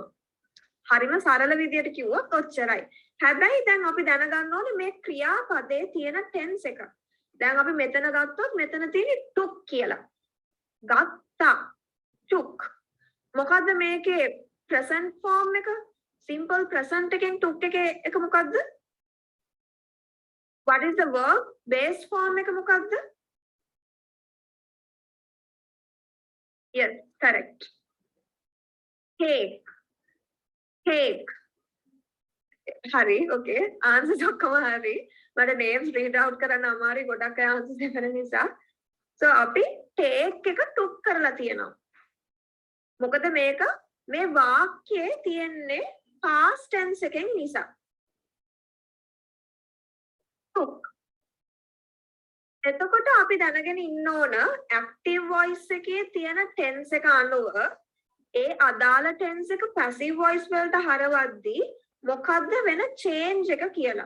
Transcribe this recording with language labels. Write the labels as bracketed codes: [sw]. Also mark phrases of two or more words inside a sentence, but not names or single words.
[si] හරිම සරල විදියට කිව්වොත් ඔච්චරයි. හැබැයි දැන් අපි දැනගන්න ඕනේ මේ ක්‍රියාපදයේ තියෙන tense එක. දැන් අපි මෙතන ගත්තොත් මෙතන තියෙන්නේ took කියලා. ගත්තා. took. මොකද්ද මේකේ [en] present form [si] එක? [en] simple present [si] එකෙන් took එකේ එක මොකද්ද? [en] What is the verb base form [si] එක මොකද්ද? [en] Yes, correct. Take. Take. [si] Hari, okay. Answers ඔක්කොම හරි. මට [en] names read out [si] කරන්න අමාරුයි ගොඩක් අය answers දෙන්න නිසා. So අපි take එක took කරලා තියෙනවා. මොකද මේක මේ වාක්‍යයේ තියෙන්නේ past tense එකෙන් නිසා. took. එතකොට අපි දැනගෙන ඉන්න ඕන [en] active voice [si] එකේ තියෙන tense එක අනුව ඒ අදාළ tense එක [en] passive voice [si] වලට හරවද්දී මොකද්ද වෙන change එක කියලා.